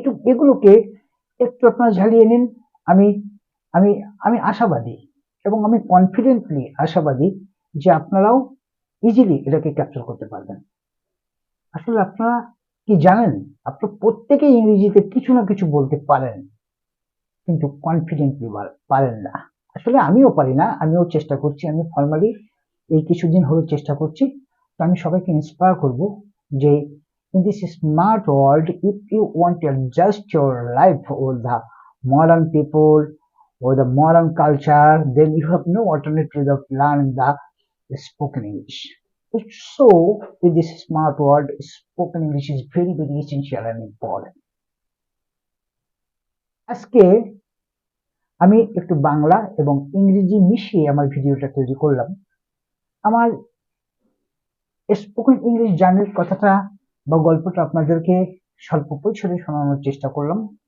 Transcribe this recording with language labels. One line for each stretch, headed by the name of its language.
Bangla: এগুলোকে একটু আপনারা ঝালিয়ে নিন। আমি আমি আমি আশাবাদী এবং আমি কনফিডেন্টলি আশাবাদী যে আপনারাও ইজিলি এটাকে ক্যাপচার করতে পারবেন। আসলে আপনারা কি জানেন, আপনারা প্রত্যেকেই ইংরেজিতে কিছু না কিছু বলতে পারেন, কিন্তু কনফিডেন্টলি পারেন না। আসলে আমিও পারি না, আমিও চেষ্টা করছি, আমি ফর্মালি এই কিছুদিন হলো চেষ্টা করছি। তো আমি সবাইকে ইন্সপায়ার করব যে
English: in this smart world, if you want to adjust your life with the modern people or the modern culture, then you have no alternative of learning the spoken English. So in this smart world, spoken English is very very essential and important.
Bangla: আজকে আমি একটু বাংলা এবং ইংরেজি মিশিয়ে আমার ভিডিওটা তৈরি করলাম। আমার স্পোকেন ইংলিশ জার্নির কথাটা বা গল্পটা আপনাদেরকে স্বল্প পরিসরে শোনানোর চেষ্টা করলাম।